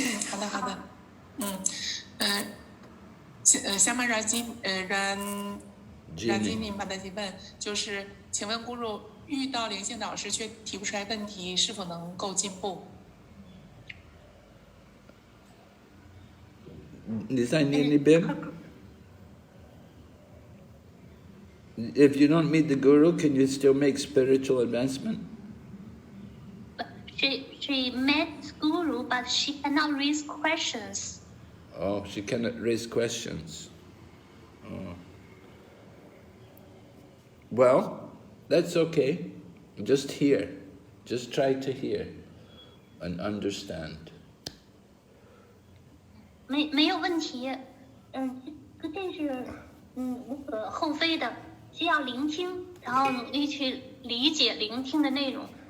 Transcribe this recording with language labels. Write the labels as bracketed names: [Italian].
[Chinese] 好的，好的。下面让金您把他提问，就是请问咕噜，遇到灵性导师却提不出来问题，是否能够进步？你在念一遍 [English] If you don't meet the guru, can you still make spiritual advancement? She met guru, but she cannot raise questions. Oh, she cannot raise questions. Oh. Well, that's okay. Just hear. Just try to hear and understand. [Chinese] 没有问题，这是无可厚非的，需要聆听，然后努力去理解聆听的内容。